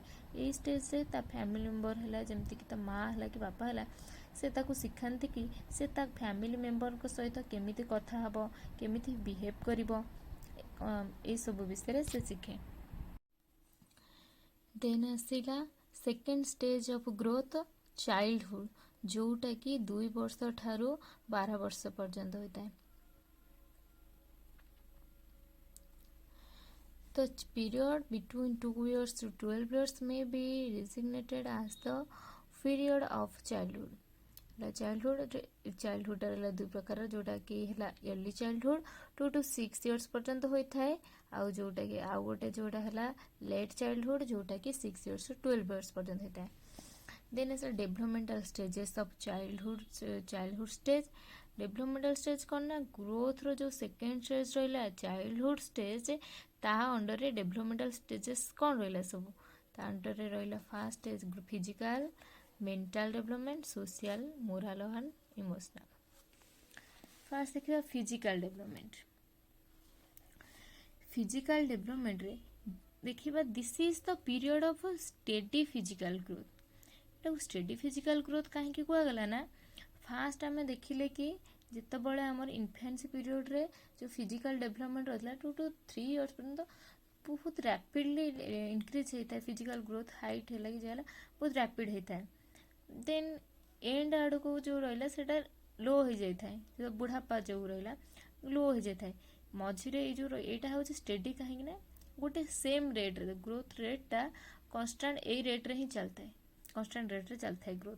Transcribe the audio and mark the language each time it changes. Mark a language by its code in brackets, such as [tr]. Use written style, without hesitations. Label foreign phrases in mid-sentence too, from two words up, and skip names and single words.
[or] ଏଇ ଷ୍ଟେଜରେ ତା [en] family member [or] ହେଲା, ଯେମିତିକି ତା ମା ହେଲା କି ବାପା ହେଲା, ସେ ତାକୁ ଶିଖାନ୍ତି କି ସେ ତା [en] family memberଙ୍କ [or] ସହିତ କେମିତି କଥା ହେବ, କେମିତି ବିହେଭ୍ କରିବ, ଏସବୁ ବିଷୟରେ ସେ ଶିଖେ। ଦେନ୍ ଆସିଲା [en] second stage of growth, childhood, [or] ଯେଉଁଟାକି 2 ବର୍ଷ ଠାରୁ 12 ବର୍ଷ ପର୍ଯ୍ୟନ୍ତ ହୋଇଥାଏ। [en] The period between 2 years to 12 years may be designated as the period of childhood. [or] ଚାଇଲ୍ଡହୁଡ୍ ହେଲା 2 ପ୍ରକାର, ଯେଉଁଟାକି ହେଲା [en] early childhood 2 to 6 years [or] ପର୍ଯ୍ୟନ୍ତ ହୋଇଥାଏ, ଆଉ ଯେଉଁଟାକି ଆଉ ଗୋଟେ ଯେଉଁଟା ହେଲା [en] late childhood, [or] ଯେଉଁଟାକି [en] 6 years to 12 years [or] ପର୍ଯ୍ୟନ୍ତ ହୋଇଥାଏ। [en] Then ଆସିଲା developmental stages of childhood stage। developmental stage [or] କ'ଣ ନା ଗ୍ରୋଥର ଯେଉଁ [en] second stage [or] ରହିଲା [en] childhood stage, [or] ତା ଅଣ୍ଡରରେ [en] developmental stages [or] କ'ଣ ରହିଲା ସବୁ? ତା ଅଣ୍ଡରରେ ରହିଲା [en] first stage physical, mental development, social, moral and emotional. First ଦେଖିବା physical development। physical developmentରେ ଦେଖିବା this is the period of steady physical growth। [or] ଏଟାକୁ [en] steady physical growth [or] କାହିଁକି କୁହାଗଲା ନା, ଫାଷ୍ଟ ଆମେ ଦେଖିଲେ କି ଯେତେବେଳେ ଆମର [en] infancy periodରେ [or] ଯେଉଁ [en] physical development [or] ରହିଥିଲା [en] 2 to 3 years [or] ପର୍ଯ୍ୟନ୍ତ ବହୁତ [en] rapidly increase [or] ହେଇଥାଏ [en] physical growth, [or] ହାଇଟ୍ ହେଲା କି ଯାହା ହେଲା ବହୁତ ରାପିଡ଼ ହେଇଥାଏ। [en] then end [or] ଆଡ଼କୁ ଯେଉଁ ରହିଲା ସେଇଟା ଲୋ ହେଇଯାଇଥାଏ, ବୁଢ଼ାପା ଯେଉଁ ରହିଲା ଲୋ ହେଇଯାଇଥାଏ। ମଝିରେ ଏଇ ଯେଉଁ ଏଇଟା ହେଉଛି ଷ୍ଟେଡି, କାହିଁକି ନା ଗୋଟେ [en] same rateରେ growth rateଟା constant [or] ଏଇ ରେଟ୍ରେ ହିଁ ଚାଲିଥାଏ, [en] constant rateରେ [or] ଚାଲିଥାଏ ଗ୍ରୋଥ୍।